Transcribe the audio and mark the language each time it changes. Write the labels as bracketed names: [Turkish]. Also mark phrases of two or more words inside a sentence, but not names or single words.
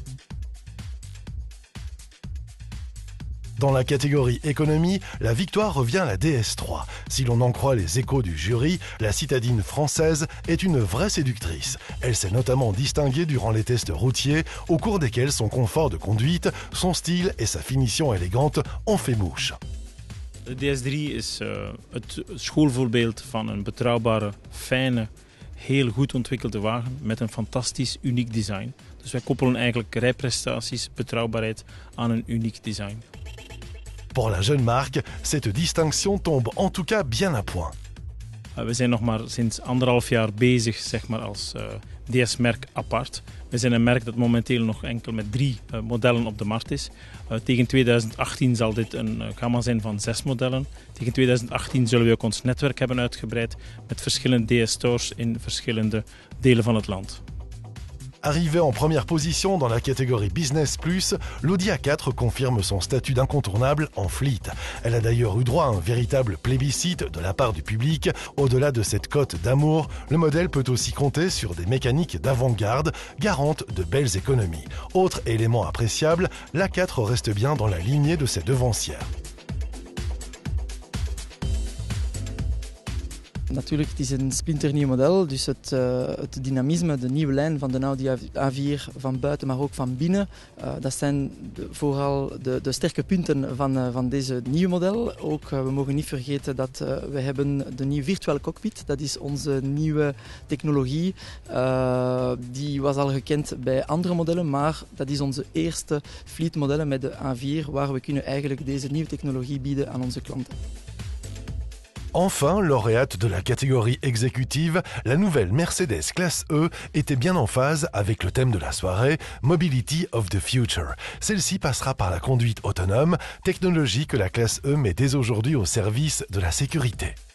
[French] Dans la catégorie économie, la victoire revient à la DS3. Si l'on en croit les échos du jury, la citadine française est une vraie séductrice. Elle s'est notamment distinguée durant les tests routiers, au cours desquels son confort de conduite, son style et sa finition élégante ont fait mouche. [Dutch] De DS3 is het schoolvoorbeeld van een betrouwbare, fijne, heel goed ontwikkelde wagen met een fantastisch, uniek design. Dus wij koppelen eigenlijk rijprestaties, betrouwbaarheid aan een uniek design. [French] Pour la jeune marque, cette distinction tombe en tout cas bien à point. [Dutch] We zijn nog maar sinds 1,5 jaar bezig, zeg maar, als DS-merk apart. We zijn een merk dat momenteel nog enkel met 3 modellen op de markt is. Tegen 2018 zal dit een gamma zijn van 6 modellen. Tegen 2018 zullen we ook ons netwerk hebben uitgebreid met verschillende DS-stores in verschillende delen van het land. [French] Arrivée en première position dans la catégorie Business Plus, l'Audi A4 confirme son statut d'incontournable en fleet. Elle a d'ailleurs eu droit à un véritable plébiscite de la part du public. Au-delà de cette cote d'amour, le modèle peut aussi compter sur des mécaniques d'avant-garde, garantes de belles économies. Autre élément appréciable, l'A4 reste bien dans la lignée de ses devancières. [Dutch] Natuurlijk, het is een splinternieuw model, dus het dynamisme, de nieuwe lijn van de Audi A4 van buiten, maar ook van binnen, dat zijn vooral de sterke punten van deze nieuwe model. Ook, we mogen niet vergeten dat we hebben de nieuwe virtuele cockpit, dat is onze nieuwe technologie. Die was al gekend bij andere modellen, maar dat is onze eerste fleetmodellen met de A4, waar we kunnen eigenlijk deze nieuwe technologie bieden aan onze klanten. [French] Enfin, lauréate de la catégorie exécutive, la nouvelle Mercedes Classe E était bien en phase avec le thème de la soirée, Mobility of the Future. Celle-ci passera par la conduite autonome, technologie que la Classe E met dès aujourd'hui au service de la sécurité.